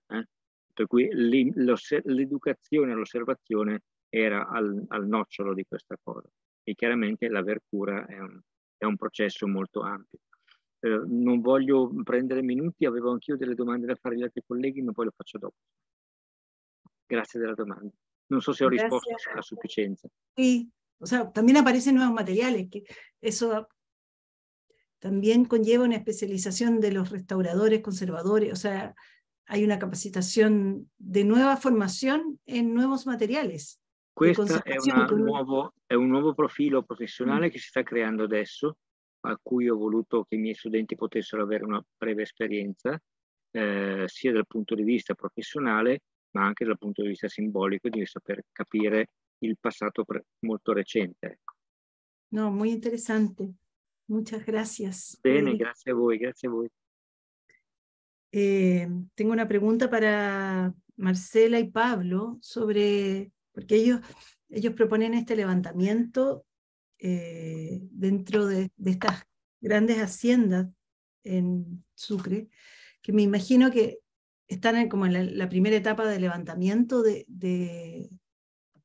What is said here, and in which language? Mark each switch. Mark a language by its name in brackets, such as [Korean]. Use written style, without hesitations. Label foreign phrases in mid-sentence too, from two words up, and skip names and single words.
[Italian] Per cui l'educazione e l'osservazione era al nocciolo di questa cosa. E chiaramente l'aver cura è un processo molto ampio. Non voglio prendere minuti, avevo anch'io delle domande da fare agli altri colleghi, ma poi lo faccio dopo. Grazie della domanda. Non so se ho risposto a sufficienza. [Spanish] Sí, o sea, también aparecen nuevos materiales, que eso también conlleva una especialización de los restauradores, conservadores, o sea, hay una capacitación de nueva formación en nuevos materiales. [Italian] Questo è un nuovo profilo professionale che si sta creando adesso, a cui ho voluto che i miei studenti potessero avere una breve esperienza, sia dal punto di vista professionale, ma anche dal punto di vista simbolico, di saper capire il passato molto recente. [Spanish] No, muy interesante. Muchas gracias. [Italian] Bene, grazie a voi, grazie a voi. [Spanish] Tengo una pregunta para Marcela y Pablo sobre, porque ellos proponen este levantamiento dentro de estas grandes haciendas en Sucre, que me imagino que están como en la primera etapa de levantamiento de